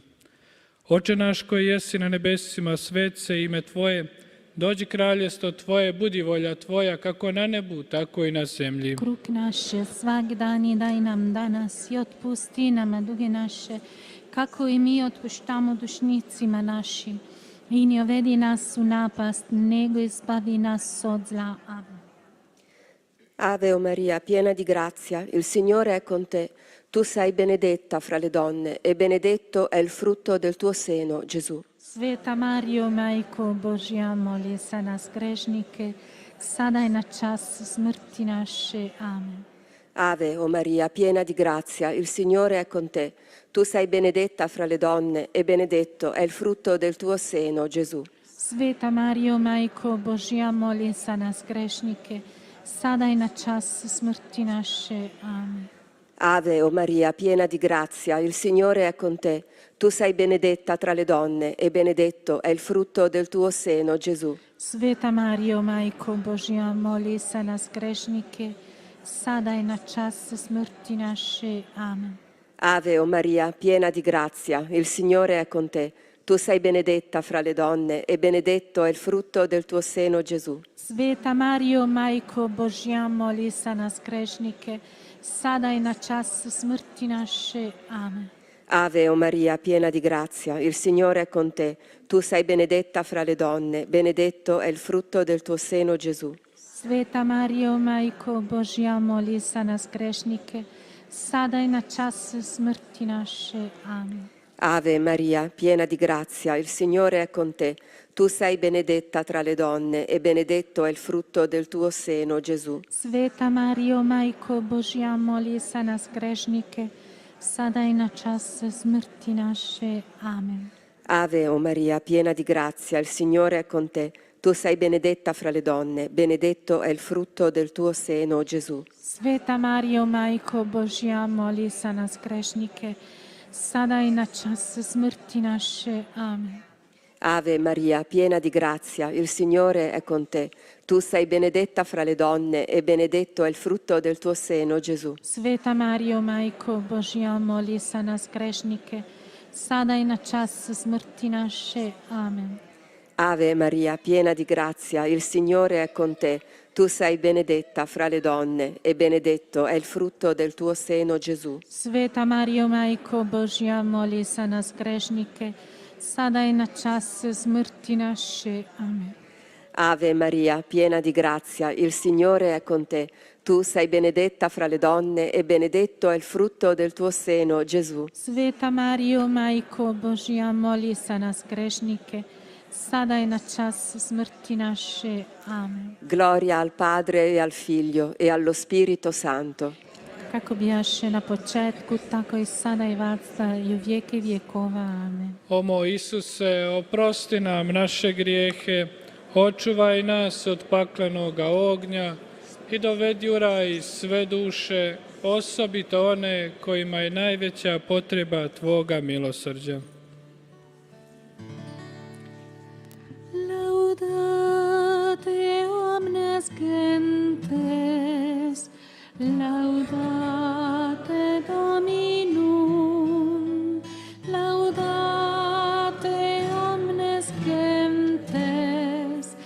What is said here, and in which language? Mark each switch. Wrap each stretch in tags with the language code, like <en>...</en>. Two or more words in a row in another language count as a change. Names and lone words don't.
<hr>Oče naš koji jesi na nebesima, svet se ime Tvoje, dođi kraljestvo Tvoje, budi volja Tvoja, kako na nebu, tako i na zemlji. Kruh naš svaki dan daj nam danas i otpusti nam duge naše, kako i mi otpuštamo dušnicima našim. I ne uvedi nas u napast, nego izbavi nas od zla. Amen.</hr> <it>Ave o Maria, piena di grazia, il Signore è con te. Tu sei benedetta fra le donne e benedetto è il frutto del tuo seno, Gesù.</it> <hr>Sveta Marijo, Majko Božja, moli za nas grešnike, sada i na čas smrti naše. Amen.</hr> <it>Ave o Maria, piena di grazia, il Signore è con te. Tu sei benedetta fra le donne e benedetto è il frutto del tuo seno, Gesù.</it> <hr>Sveta Marijo, Majko Božja, moli za nas grešnike, sada i na čas smrti naše. Amen.</hr> <it>Ave o Maria, piena di grazia, il Signore è con te. Tu sei benedetta tra le donne e benedetto è il frutto del tuo seno, Gesù.</it> <hr>Sveta Marijo, Majko Božja, moli za nas grešnike, sada i na čas smrti naše. Amen.</hr> <it>Ave o Maria, piena di grazia, il Signore è con te. Tu sei benedetta fra le donne e benedetto è il frutto del tuo seno, Gesù.</it> <hr>Sveta Marijo, Majko Božja, moli za nas grešnike, sada i na čas smrti naše. Amen.</hr> <it>Ave o Maria, piena di grazia, il Signore è con te. Tu sei benedetta fra le donne, benedetto è il frutto del tuo seno, Gesù.</it> <hr>Sveta Marijo, Majko Božja, moli za nas grešnike, sada i na čas smrti naše. Amen.</hr> <it>Ave Maria, piena di grazia, il Signore è con te. Tu sei benedetta tra le donne e benedetto è il frutto del tuo seno, Gesù.</it> <hr>Sveta Marijo, Majko Božja, moli za nas grešnike, sada i na čas smrti naše. Amen.</hr> <it>Ave o Maria, piena di grazia, il Signore è con te. Tu sei benedetta fra le donne, benedetto è il frutto del tuo seno, Gesù.</it> <hr>Sveta Marijo, Majko Božja, moli za nas grešnike, sada i na čas smrti naše. Amen.</hr> <it>Ave Maria, piena di grazia, il Signore è con te. Tu sei benedetta fra le donne e benedetto è il frutto del tuo seno, Gesù.</it> <hr>Sveta Marijo, Majko Božja, moli za nas grešnike, sada i na čas smrti naše. Amen.</hr> <it>Ave Maria, piena di grazia, il Signore è con te. Tu sei benedetta fra le donne e benedetto è il frutto del tuo seno, Gesù.</it> <hr>Sveta Marijo, Majko Božja, moli za nas grešnike, sada i na čas smrti naše. Amen.</hr> <it>Ave Maria, piena di grazia, il Signore è con te. Tu sei benedetta fra le donne e benedetto è il frutto del tuo seno, Gesù.</it> <hr>Sveta Marijo, Majko Božja, moli za nas grešnike, sada i na čas smrti naše. Amen.</hr> <it>Gloria al Padre e al Figlio e allo Spirito Santo.</it> <hr>Kako bijaše na početku, tako i sada i vacda i u vijeke vjekova. Amen. O moj Isuse, oprosti nam naše grijehe, očuvaj nas od paklenoga ognja i dovedi u raj sve duše, osobito one kojima je najveća potreba Tvoga milosrđa.</hr> <la>Laudate omnes gentes, laudate Dominum, laudate omnes gentes,</la>